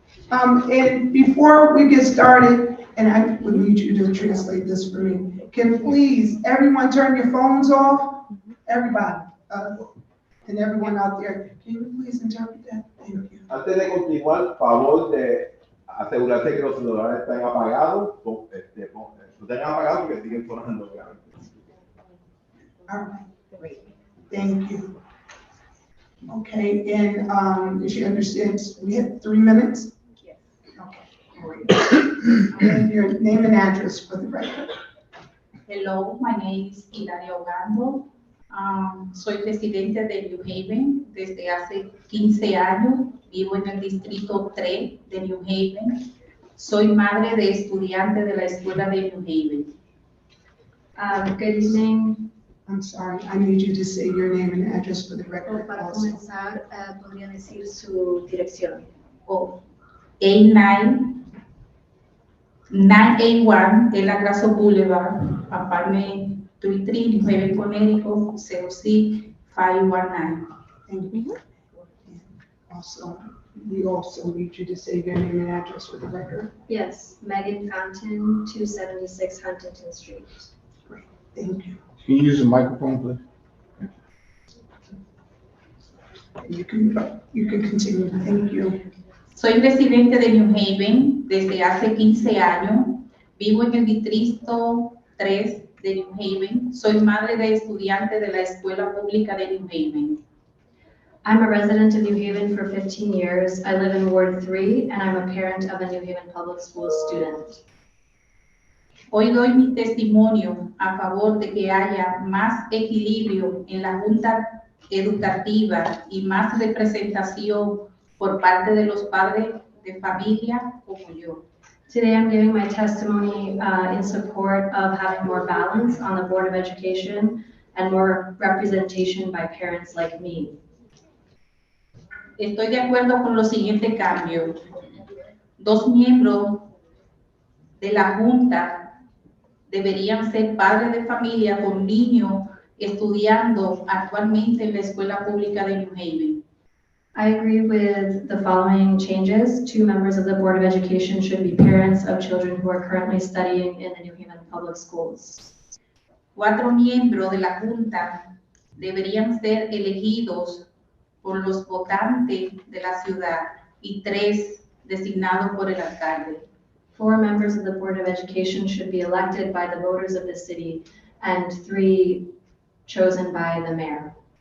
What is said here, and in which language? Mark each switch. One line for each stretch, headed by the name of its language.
English: And before we get started, and I would need you to translate this for me, can please everyone turn your phones off? Everybody, and everyone out there, can you please interpret that? Thank you.
Spanish: Antes de continuar, favor de asegurarse que los celulares estén apagados, lo tengan apagados porque siguen sonando.
English: All right, great. Thank you. Okay, and she understands, we have 3 minutes? Yes. Okay, great. And your name and address for the record. Hello, my name is Hilaria Ogando.
Spanish: Soy residente de New Haven desde hace 15 años. Vivo en el distrito 3 de New Haven. Soy madre de estudiante de la escuela de New Haven.
English: Good evening. I'm sorry, I need you to say your name and address for the record
Spanish: Para
English: also.
Spanish: comenzar, podría decir su dirección. O 981 de la Grasso Boulevard, apartment 33, New Haven, Connecticut, COC 519.
English: Thank you. Also, we also need you to say your name and address for the record. Yes, Megan Fountain, 276 Huntington Street. Great, thank you. Can you use the microphone, please? You can continue, thank you.
Spanish: Soy residente de New Haven desde hace 15 años. Vivo en el distrito 3 de New Haven. Soy madre de estudiante de la escuela pública de New Haven.
English: I'm a resident of New Haven for 15 years. I live in Ward 3, and I'm a parent of a New Haven Public Schools student.
Spanish: Hoy doy mi testimonio a favor de que haya más equilibrio en la Junta Educativa y más representación por parte de los padres de familia como yo.
English: Today, I'm giving my testimony in support of having more balance on the Board of Education and more representation by parents like me.
Spanish: Estoy de acuerdo con los siguientes cambios. 2 miembros de la Junta deberían ser padres de familia con niños estudiando actualmente en la escuela pública de New Haven.
English: I agree with the following changes. 2 members of the Board of Education should be parents of children who are currently studying in the New Haven Public Schools.
Spanish: 4 miembros de la Junta deberían ser elegidos por los votantes de la ciudad y 3 designados por el alcalde.
English: 4 members of the Board of Education should be elected by the voters of the city and 3 chosen by the mayor.